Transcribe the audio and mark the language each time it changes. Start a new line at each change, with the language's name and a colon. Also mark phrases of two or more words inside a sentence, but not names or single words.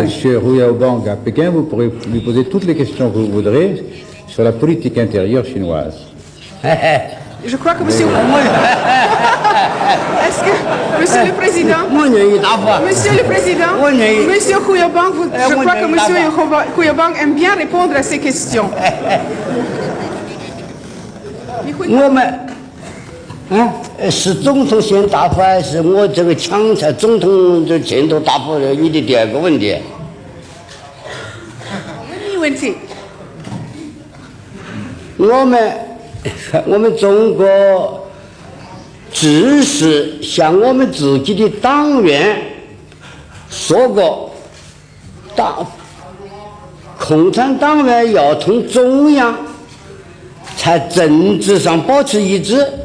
French: Houyaban à Pékin, vous pourrez lui poser toutes les questions que vous voudrez sur la politique intérieure chinoise. Je crois que Monsieur... Est-ce que, Monsieur le Président... Monsieur le Président, Monsieur Houyaban, je crois que Monsieur Houyaban aime bien répondre à ces questions.
Chinese: 我们是总统先答复，还是我这个抢在总统的前头答复你的第二个问题？问题。我们中国只是向我们自己的党员说过，共产党员要同中央在政治上保持一致。